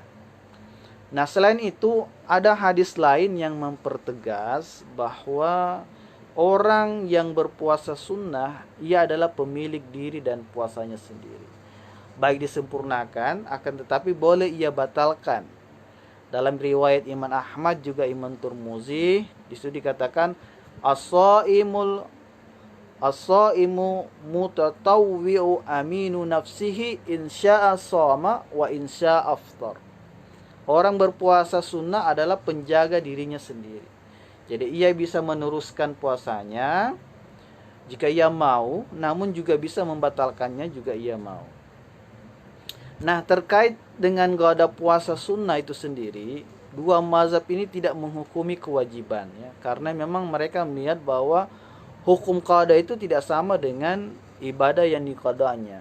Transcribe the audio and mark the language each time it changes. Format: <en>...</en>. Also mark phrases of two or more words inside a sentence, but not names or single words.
<id>Nah, selain itu ada hadis lain yang mempertegas bahwa orang yang berpuasa sunnah, ia adalah pemilik diri dan puasanya sendiri. Baik disempurnakan, akan tetapi boleh ia batalkan. Dalam riwayat Imam Ahmad juga Imam Tirmidzi, disitu dikatakan</id> <ar>الصائم الصائم المتطوع أمين نفسه إن شاء صام وإن شاء أفطر.</ar> <id>Orang berpuasa sunnah adalah penjaga dirinya sendiri. Jadi ia bisa meneruskan puasanya jika ia mau, namun juga bisa membatalkannya juga ia mau. Nah, terkait dengan qada puasa sunnah itu sendiri, dua mazhab ini tidak menghukumi kewajiban ya, karena memang mereka melihat bahwa hukum qada itu tidak sama dengan ibadah yang diqadanya.</id>